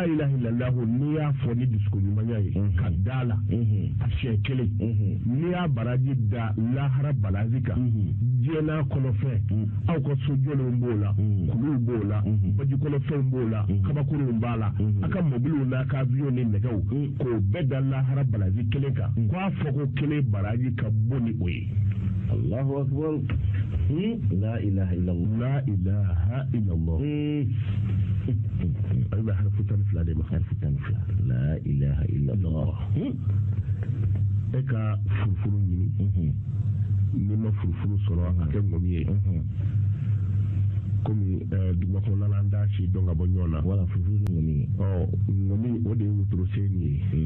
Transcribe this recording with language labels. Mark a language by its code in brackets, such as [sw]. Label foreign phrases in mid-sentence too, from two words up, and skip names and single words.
[bm] ilaha illallah n'i y'a fɔ ni dusukun ɲumanya ye ka da la a siɲɛ kelen n'i y'a baraji da lahara balazi kan diɲɛ n'a kɔnɔfɛn aw ka sojɔlenw b'o la kuluw b'o la bajikɔnɔfɛnw b'o la kabakuruw b'a la a ka mobiliw n'a ka avion ni nɛgɛw k'o bɛɛ da lahara balazi kelen kan k'a fɔ ko kelen baraji ka bon ni o ye [ar] الله أكبر لا إله إلا الله لا إله إلا الله [bm] ay ba harfu tan fila de ma harfu tan fila [ar] لا إله إلا الله [bm] e ka furufuru ɲini ni ma furufuru sɔrɔ a kɛ ŋɔmi ye komi duguba kɔnɔna la an t'a si dɔn ka bɔ ɲɔgɔn na wala furufuru ni ŋɔmi ŋɔmi o de ye wotoro sen ye